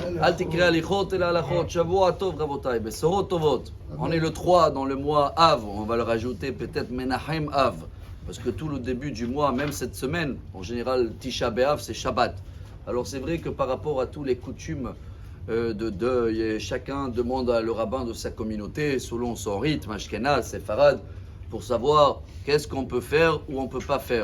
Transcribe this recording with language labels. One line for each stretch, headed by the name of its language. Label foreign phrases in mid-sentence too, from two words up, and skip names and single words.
Hebrew: אל תקרי הליכות אלא הלכות. שבוע טוב רבותי. בשורות טובות.
French: On est le 3 dans le mois Av. On va le rajouter peut-être Menachem Av. Parce que tout le début du mois, même cette semaine, en général, Tisha B'Av, c'est Shabbat. Alors c'est vrai que par rapport à tous les coutumes de deuil, chacun demande à le rabbin de sa communauté, selon son rythme, Ashkenaz, Sepharad, pour savoir qu'est-ce qu'on peut faire ou on ne peut pas faire.